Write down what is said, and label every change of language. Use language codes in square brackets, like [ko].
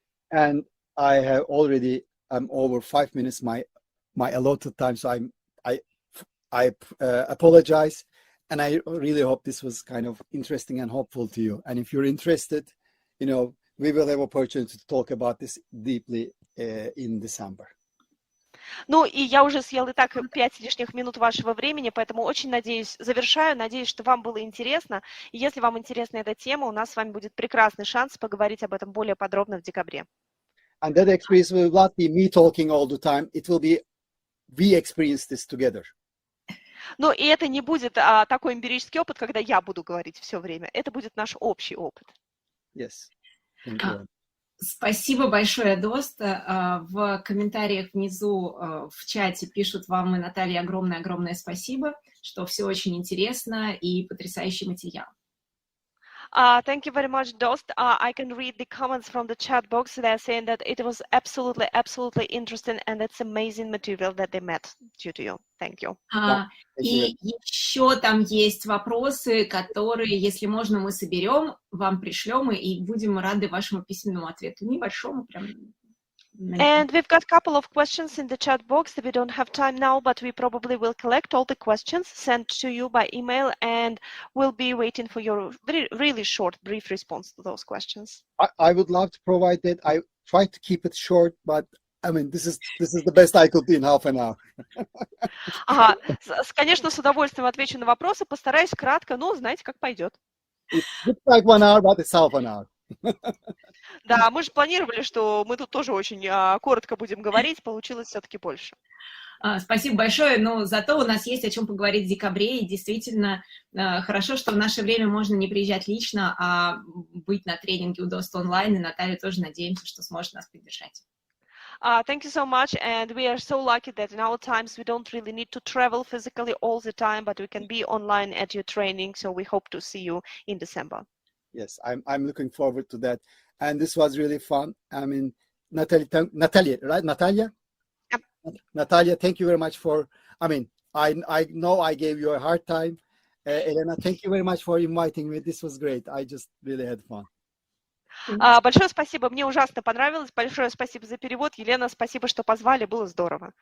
[en] And I have already, I'm over 5 minutes, my allotted time, so I apologize. And I really hope this was kind of interesting and helpful to you. And if you're interested, you know, we will have opportunity to talk about this deeply in December. [ru] Ну, и я уже съел и так 5 лишних минут вашего времени, поэтому очень надеюсь, надеюсь, что вам было интересно. И если вам интересна эта тема, у нас с вами будет прекрасный шанс поговорить об этом более подробно в декабре. [en] And that experience will not be me talking all the time. It will be we experience this together. [ru] Но и это не будет такой эмпирический опыт, когда я буду говорить все время. Это будет наш общий опыт. [en] Yes. Thank you. [ru] Спасибо большое, Дост. В комментариях внизу в чате пишут вам и Наталье огромное-огромное спасибо, что все очень интересно и потрясающий материал. [en] Thank you very much, Dost. I can read the comments from the chat box. They're saying that it was absolutely interesting, and it's amazing material that they met due to you. Thank you. [ru] И еще там есть вопросы, которые, если можно, мы соберем, вам пришлем, и будем рады вашему письменному ответу. Небольшому, прям. [en] And we've got a couple of questions in the chat box. We don't have time now, but we probably will collect all the questions sent to you by email, and we'll be waiting for your really short, brief response to those questions. I would love to provide that. I try to keep it short, but I mean, this is the best I could do in half an hour. [ru] Ага, конечно, с удовольствием отвечу на вопросы. Постараюсь кратко, но знаете, как пойдет. [en] It looks like 1 hour, but it's half an hour. [ru] Да, мы же планировали, что мы тут тоже очень коротко будем говорить, получилось все-таки больше. Спасибо большое, но зато у нас есть о чем поговорить в декабре, и действительно хорошо, что в наше время можно не приезжать лично, а быть на тренинге у Дост онлайн, и Наталья тоже надеемся, что сможет нас поддержать. [en] Thank you so much, and we are so lucky that in our times we don't really need to travel physically all the time, but we can be online at your training, so we hope to see you in December. Yes, I'm looking forward to that. And this was really fun. I mean, Natalia, right? Natalia? Yep. Natalia, thank you very much for, I mean, I know I gave you a hard time. Elena, thank you very much for inviting me. This was great. I just really had fun. [ru] Большое спасибо, мне ужасно понравилось. Большое спасибо за перевод. Елена, спасибо, что позвали, было здорово.